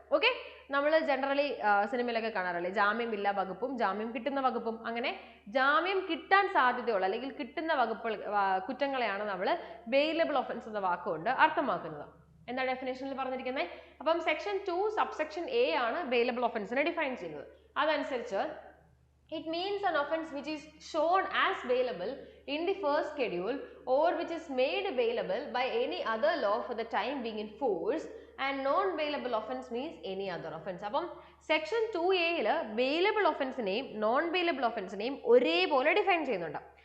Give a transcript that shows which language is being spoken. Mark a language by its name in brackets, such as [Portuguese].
[Malayalam] Okay, നമ്മൾ generally സിനിമയിലൊക്കെ കാണാറില്ലേ, ജാമ്യമില്ല വകുപ്പും ജാമ്യം കിട്ടുന്ന വകുപ്പും. അങ്ങനെ ജാമ്യം കിട്ടാൻ സാധ്യതയുള്ള അല്ലെങ്കിൽ കിട്ടുന്ന വകുപ്പുകൾ കുറ്റങ്ങളെയാണ് നമ്മൾ ബെയിലബിൾ ഒഫൻസ് എന്ന വാക്കുകൊണ്ട് അർത്ഥമാക്കുന്നത്. എന്താ ഡെഫിനേഷനിൽ പറഞ്ഞിരിക്കുന്നത്? അപ്പം സെക്ഷൻ 2 സബ്സെക്ഷൻ A ആണ് ബെയിലബിൾ ഒഫൻസിനെ ഡിഫൈൻ ചെയ്യുന്നത്. അതനുസരിച്ച് [English] it means an offence which is shown as bailable in the first schedule or which is made bailable by any other law for the time being in force, and non-bailable offence means any other offence. [Malayalam] അപ്പം section 2Aയിൽ bailable offenceനെയും non bailable offenceനെയും ഒരേപോലെ define ചെയ്യുന്നുണ്ട്.